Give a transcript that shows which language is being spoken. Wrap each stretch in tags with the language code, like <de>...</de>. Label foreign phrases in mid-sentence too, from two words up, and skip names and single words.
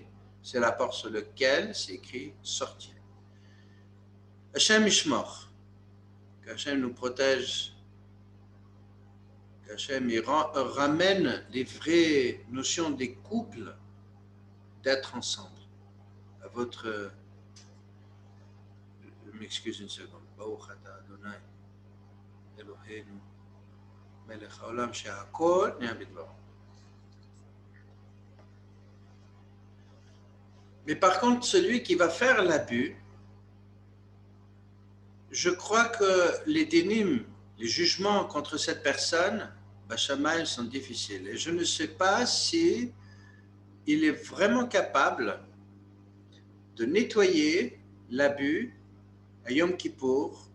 <fr>C'est la porte sur laquelle c'est écrit sortir.</fr> <he>השם ישמור,</he> <fr>qu'Hachem nous protège, qu'Hachem ramène les vraies notions des couples d'être ensemble. À votre. Je m'excuse une seconde.</fr> <he>ברוך אתה אדוני אלוהינו מלך העולם שהכל נהיה בדברו.</he> <fr>Mais par contre, celui qui va faire l'abus, je crois que les dénimes, les jugements contre cette personne, Bachamaï, sont difficiles. Et je ne sais pas si il est vraiment capable de nettoyer l'abus à Yom Kippour.</fr>